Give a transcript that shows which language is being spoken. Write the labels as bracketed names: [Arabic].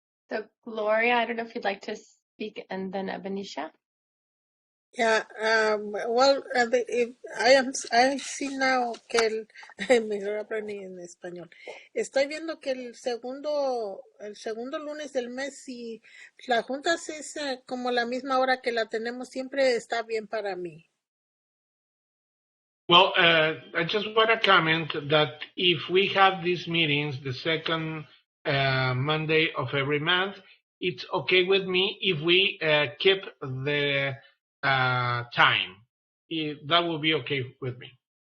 [English] So Gloria, I don't know if you'd like to speak, and then Abanisha. Yeah, well, I see now [Spanish] que mejor aprendí en español. Estoy viendo que el segundo lunes del mes, si la junta es como la misma hora que la tenemos siempre, está bien para mí. [English] Well, I just want to comment that if we have these meetings the second Monday of every month, it's okay with me if we keep the time. That will be okay with me.